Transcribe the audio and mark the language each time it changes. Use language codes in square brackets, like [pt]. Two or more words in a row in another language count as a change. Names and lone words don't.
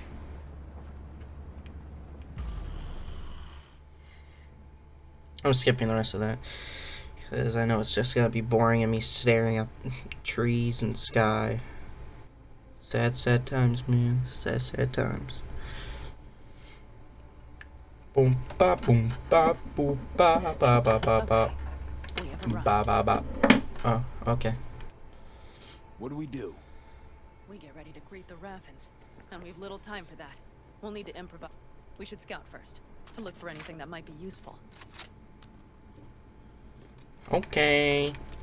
[en] I'm skipping the rest of that because I know it's just gonna be boring and me staring at trees and sky. Sad, sad times, man. Sad, sad times. Boom ba boom ba boom ba ba ba ba ba We have arrived. ba ba ba. Oh, okay. What do we do? We get ready to greet the Raffins, and we've little time for that. We'll need to improvise. We should scout first, to look for anything that might be useful. Okay.